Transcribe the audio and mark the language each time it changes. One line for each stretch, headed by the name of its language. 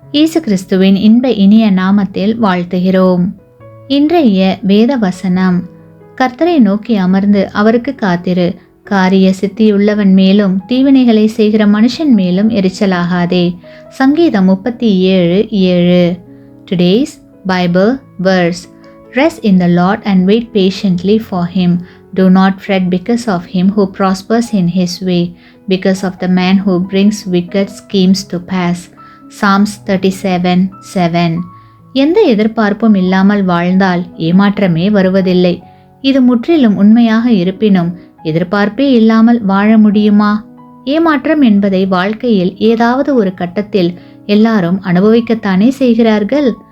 Tamil: இயேசு கிறிஸ்துவின் இன்ப இனிய நாமத்தில் வாழ்த்துகிறோம். இன்றைய வேத வசனம், கர்த்தரை நோக்கி அமர்ந்து அவருக்கு காத்திரு, காரிய சித்தியுள்ளவன் மேலும் தீவினைகளை செய்கிற மனுஷன் மேலும் எரிச்சலாகாதே. சங்கீதம் 37:7.
English: Today's Bible verse: Rest in the Lord and wait patiently for him. Do not fret because of him who prospers in his way, because of the man who brings wicked schemes to pass. Psalms 37:7.
Tamil: எந்த எதிர்பார்ப்பும் இல்லாமல் வாழ்ந்தால் ஏமாற்றமே வருவதில்லை. இது முற்றிலும் உண்மையாக இருப்பினும் எதிர்பார்ப்பே இல்லாமல் வாழ முடியுமா? ஏமாற்றம் என்பதை வாழ்க்கையில் ஏதாவது ஒரு கட்டத்தில் எல்லாரும் அனுபவிக்கத்தானே செய்கிறார்கள்.